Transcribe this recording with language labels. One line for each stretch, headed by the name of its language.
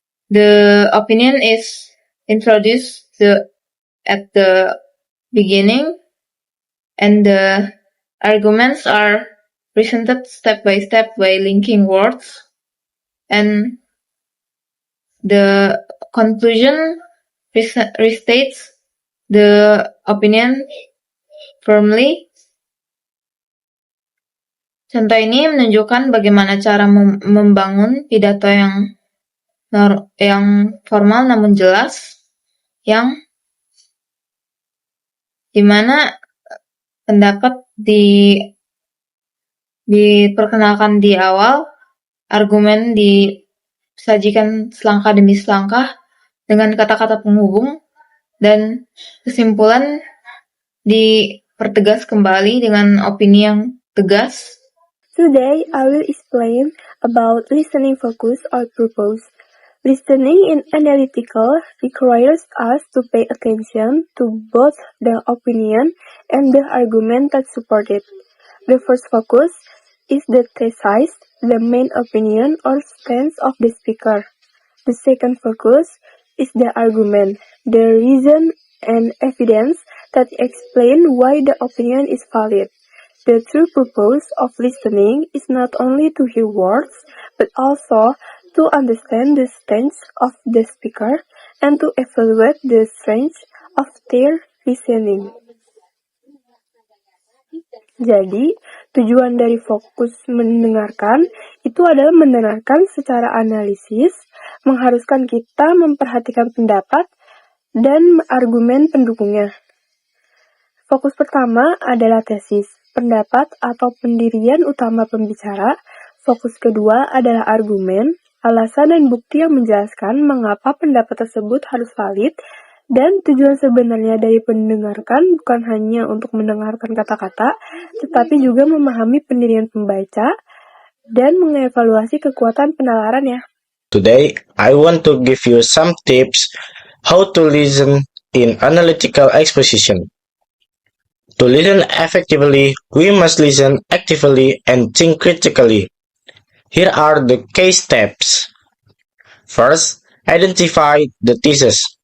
English: The opinion is introduced at the beginning, and the arguments are presented step by step by linking words, and the conclusion restates the opinion firmly.
Indonesian: Contoh ini menunjukkan bagaimana cara membangun pidato yang formal namun jelas, yang dimana pendapat diperkenalkan di awal, argumen disajikan selangkah demi selangkah dengan kata-kata penghubung, dan kesimpulan dipertegas kembali dengan opini yang tegas.
English: Today, I will explain about listening focus or purpose. Listening in analytical requires us to pay attention to both the opinion and the argument that support it. The first focus is the thesis, the main opinion or stance of the speaker. The second focus is the argument, the reason and evidence that explain why the opinion is valid. The true purpose of listening is not only to hear words, but also to understand the stance of the speaker and to evaluate the strength of their reasoning.
Indonesian: Jadi, tujuan dari fokus mendengarkan itu adalah mendengarkan secara analisis, mengharuskan kita memperhatikan pendapat dan argumen pendukungnya. Fokus pertama adalah tesis, pendapat atau pendirian utama pembicara. Fokus kedua adalah argumen, alasan dan bukti yang menjelaskan mengapa pendapat tersebut harus valid. Dan tujuan sebenarnya dari mendengarkan bukan hanya untuk mendengarkan kata-kata, tetapi juga memahami pendirian pembaca dan mengevaluasi kekuatan penalarannya.
English: Today, I want to give you some tips how to listen in analytical exposition. To listen effectively, we must listen actively and think critically. Here are the key steps. First, identify the thesis.